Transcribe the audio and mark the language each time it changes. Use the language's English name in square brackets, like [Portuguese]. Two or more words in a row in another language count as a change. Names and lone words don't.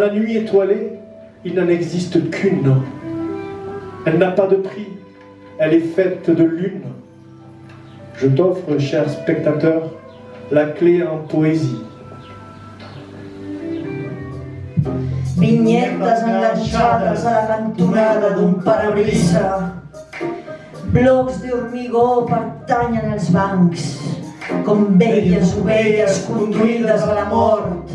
[French] nuit étoilée, il n'en existe qu'une. Elle n'a pas de prix, elle est faite de lune. Je t'offre, cher spectateur, la clé en poésie. [Catalan] Vinyetes enganxades a la cantonada d'un parabrisa. Blocs de hormigó pertanyen als bancs, com velles ovelles conduïdes a la mort.